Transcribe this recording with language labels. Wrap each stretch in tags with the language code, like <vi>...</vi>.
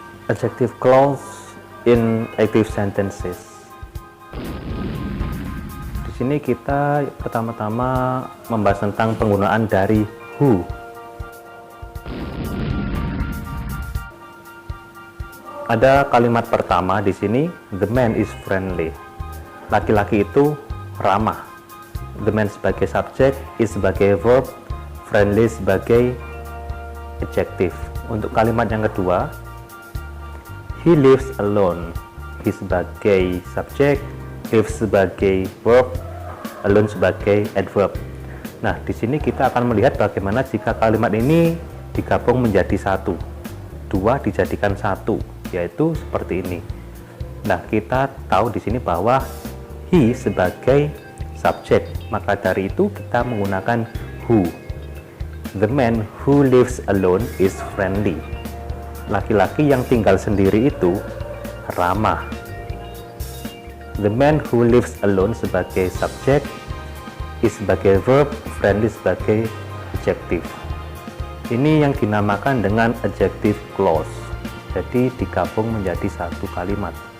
<en>Adjective clause in active sentences.</en> <id>Di sini kita pertama-tama membahas tentang penggunaan dari who. Ada kalimat pertama di sini,</id> <en>the man is friendly.</en> <id>Laki-laki itu ramah. The man sebagai subjek, is sebagai verb, friendly sebagai adjective. Untuk kalimat yang kedua,</id> <en>he lives alone.</en> <id>He sebagai subjek, lives sebagai verb, alone sebagai adverb. Nah, di sini kita akan melihat bagaimana jika kalimat ini digabung menjadi satu. Dua dijadikan satu, yaitu seperti ini. Nah, kita tahu di sini bahwa he sebagai subjek, maka dari itu kita menggunakan who.</id> <en>The man who lives alone is friendly.</en> <id>Laki-laki yang tinggal sendiri itu ramah.</id> <en>The man who lives alone</en> <id>sebagai subjek, is sebagai verb, friendly sebagai adjective. Ini yang dinamakan dengan adjective clause. Jadi digabung menjadi satu kalimat.</id>